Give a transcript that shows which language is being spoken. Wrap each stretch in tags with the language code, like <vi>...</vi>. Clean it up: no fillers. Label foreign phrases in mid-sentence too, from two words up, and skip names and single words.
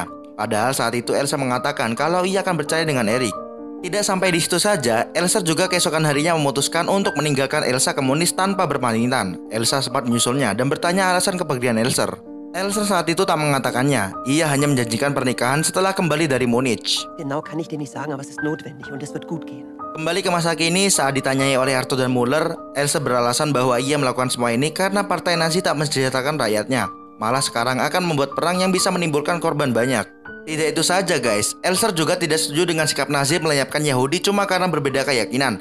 <id>Padahal saat itu Elsa mengatakan kalau ia akan percaya dengan Erik. Tidak sampai di situ saja, Elsa juga keesokan harinya memutuskan untuk meninggalkan Elsa ke Munich tanpa berpamitan. Elsa sempat menyusulnya dan bertanya alasan kepergian Elsa. Elsa saat itu tak mengatakannya, ia hanya menjanjikan pernikahan setelah kembali dari Munich.</id> <de>Genau kann ich dir nicht sagen, aber es ist notwendig und es wird gut gehen.</de> <id>Kembali ke masa kini, saat ditanyai oleh Arthur dan Muller, Elsa beralasan bahwa ia melakukan semua ini karena partai Nazi tak mensejahterakan rakyatnya. Malah sekarang akan membuat perang yang bisa menimbulkan korban banyak. Tidak itu saja guys, Elsa juga tidak setuju dengan sikap Nazi melenyapkan Yahudi cuma karena berbeda keyakinan.</id>